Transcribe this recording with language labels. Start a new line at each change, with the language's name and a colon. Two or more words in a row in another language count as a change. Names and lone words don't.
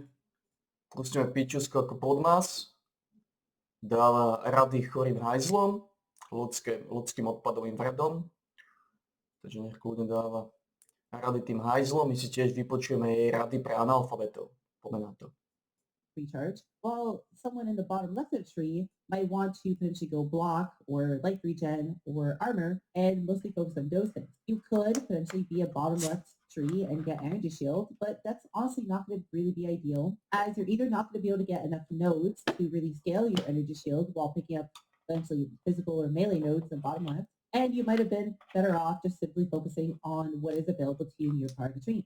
Slovak: Pustíme pičusko ako podmas. Dáva rady chorým hajzlom, ľudským odpadovým vredom. Takže nech kľudne dáva rady tým hajzlom. My si tiež vypočujeme jej rady pre analfabetov. Poďme na to.
English: Recharge, while someone in the bottom left of the tree might want to potentially go block or life regen or armor and mostly focus on those things. You could potentially be a bottom left tree and get energy shield, but that's honestly not going to really be ideal, as you're either not going to be able to get enough nodes to really scale your energy shield while picking up eventually physical or melee nodes in bottom left, and you might have been better off just simply focusing on what is available to you in your part of the tree.